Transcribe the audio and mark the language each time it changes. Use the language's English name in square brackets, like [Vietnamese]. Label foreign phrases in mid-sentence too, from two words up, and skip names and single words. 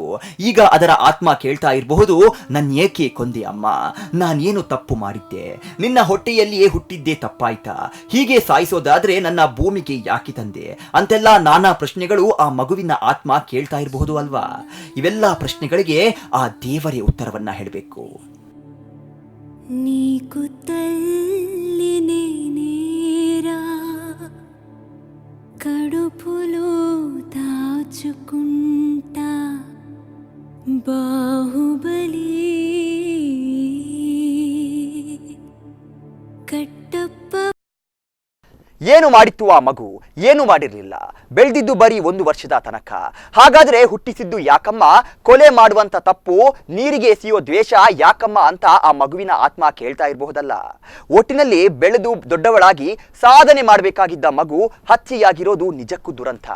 [Kannada] ಈಗ ಅದರ ಆತ್ಮ ಕೇಳ್ತಾ ಇರಬಹುದು, ನನ್ನೇಕೆ ಕೊಂದೆ ಅಮ್ಮ? ನಾನೇನು ತಪ್ಪು ಮಾಡಿದ್ದೆ? ನಿನ್ನ ಹೊಟ್ಟೆಯಲ್ಲಿಯೇ ಹುಟ್ಟಿದ್ದೇ ತಪ್ಪಾಯ್ತಾ? ಹೀಗೆ ಸಾಯಿಸೋದಾದ್ರೆ ನನ್ನ ಭೂಮಿಗೆ ಯಾಕೆ ತಂದೆ? ಅಂತೆಲ್ಲ ನಾನಾ ಪ್ರಶ್ನೆಗಳು ಆ ಮಗುವಿನ ಆತ್ಮ ಕೇಳ್ತಾ ಇರಬಹುದು ಅಲ್ವಾ? ಇವೆಲ್ಲ ಪ್ರಶ್ನೆಗಳಿಗೆ ಆ ದೇವರೇ ಉತ್ತರವನ್ನ ಹೇಳಬೇಕು. [Telugu] నీకు తల్లినే నేరా కడుపులో దాచుకుంటా బాహుబలి కట్టప్ప. [Kannada] ಏನು ಮಾಡಿತ್ತು ಆ ಮಗು? ಏನು ಮಾಡಿರಲಿಲ್ಲ. ಬೆಳೆದಿದ್ದು ಬರೀ 1 ವರ್ಷದ ತನಕ. ಹಾಗಾದ್ರೆ ಹುಟ್ಟಿಸಿದ್ದು ಯಾಕಮ್ಮ? ಕೊಲೆ ಮಾಡುವಂತ ತಪ್ಪು, ನೀರಿಗೆ ಎಸೆಯೋ ದ್ವೇಷ ಯಾಕಮ್ಮ ಅಂತ ಆ ಮಗುವಿನ ಆತ್ಮ ಕೇಳ್ತಾ ಇರಬಹುದಲ್ಲ. ಒಟ್ಟಿನಲ್ಲಿ ಬೆಳೆದು ದೊಡ್ಡವಳಾಗಿ ಸಾಧನೆ ಮಾಡಬೇಕಾಗಿದ್ದ ಮಗು ಹತ್ಯೆಯಾಗಿರೋದು ನಿಜಕ್ಕೂ ದುರಂತ.